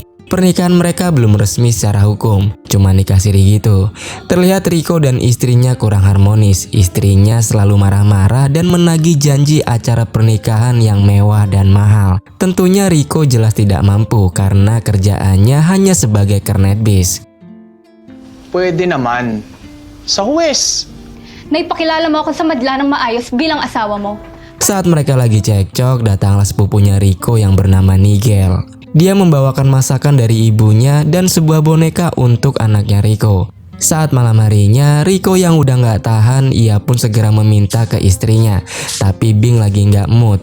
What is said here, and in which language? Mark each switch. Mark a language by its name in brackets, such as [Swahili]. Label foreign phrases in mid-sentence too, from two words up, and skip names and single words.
[Indonesian] Pernikahan mereka belum resmi secara hukum, cuma nikah siri gitu. Terlihat Rico dan istrinya kurang harmonis. Istrinya selalu marah-marah dan menagih janji acara pernikahan yang mewah dan mahal. Tentunya Rico jelas tidak mampu karena kerjaannya hanya sebagai kernet bis. [Filipino] Pwede naman. Sa huwes. Naipakilala mo ako sa madla ng maayos bilang asawa mo. [Indonesian] Saat mereka lagi cekcok, datanglah sepupunya Rico yang bernama Nigel. Dia membawakan masakan dari ibunya dan sebuah boneka untuk anaknya Rico. Saat malam harinya, Rico yang udah gak tahan, ia pun segera meminta ke istrinya. Tapi Bing lagi gak mood.